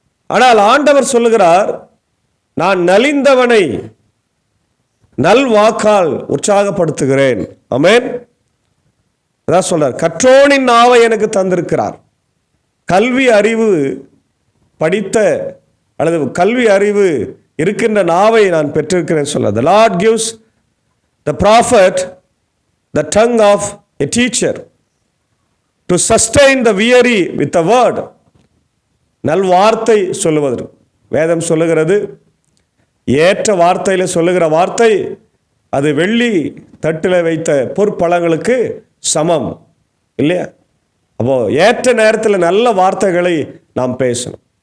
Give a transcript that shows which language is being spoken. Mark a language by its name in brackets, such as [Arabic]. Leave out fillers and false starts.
[Tamil] ஆனால் ஆண்டவர் சொல்லுகிறார், நான் நலிந்தவனை நல் வாக்கால் உற்சாகப்படுத்துகிறேன். ஆமென். அதான் சொல்றார், கற்றோனின் நாவை எனக்கு தந்திருக்கிறார். கல்வி அறிவு படித்த அல்லது கல்வி அறிவு இருக்கின்ற நாவை நான் பெற்றிருக்கிறேன் சொல்ல. [English] The Lord gives the prophet the tongue of a teacher to sustain the weary with the word. [Tamil] நல் வார்த்தை சொல்லுவது வேதம் சொல்லுகிறது. ஏற்ற வார்த்தையில் சொல்லுகிற வார்த்தை அது வெள்ளி தட்டில் வைத்த பொற்பழங்களுக்கு சமம் இல்லையா? அப்போ ஏற்ற நேரத்தில் நல்ல வார்த்தைகளை நாம் பேசணும்.